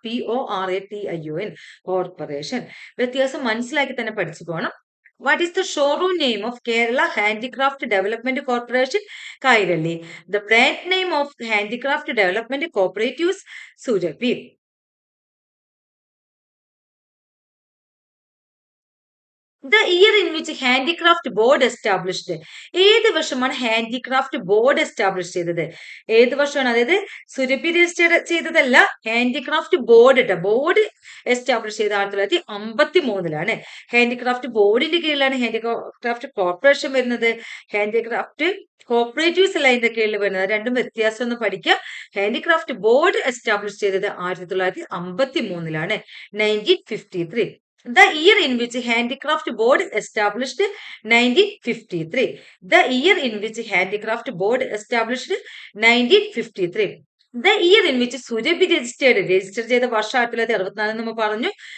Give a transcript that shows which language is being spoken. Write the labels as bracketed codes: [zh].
[ml] CORPORATION, corporation. വ്യത്യാസം മനസ്സിലാക്കി തന്നെ പഠിച്ചു പോകണം. [en] What is the showroom name of Kerala Handicraft Development Corporation? Kairali. The brand name of Handicraft Development Cooperatives Surabhi. The year in which handicraft board established. [ml] ഏത് വർഷമാണ് handicraft board establish ചെയ്തത്? ഏത് വർഷമാണ്? അതായത് സുരഭി രജിസ്റ്റർ ചെയ്തതല്ല, ഹാൻഡിക്രാഫ്റ്റ് ബോർഡ് ഇട്ട board establish ചെയ്ത 1953 handicraft ബോർഡിന്റെ കീഴിലാണ് ഹാൻഡിക്രാഫ്റ്റ് കോർപ്പറേഷൻ വരുന്നത്. ഹാൻഡിക്രാഫ്റ്റ് കോപ്പറേറ്റീവ്സ് അല്ല അതിന്റെ കീഴിൽ വരുന്നത്. രണ്ടും വ്യത്യാസം ഒന്ന് പഠിക്കുക. ഹാൻഡിക്രാഫ്റ്റ് ബോർഡ് എസ്റ്റാബ്ലിഷ് ചെയ്തത് 1953 1953. [en] The year in which Handicraft Board established 1953. The year in which Handicraft Board established 1953. The year in which Surabhi register [ml] ചെയ്ത വർഷം 1964 നമ്മൾ പറഞ്ഞു.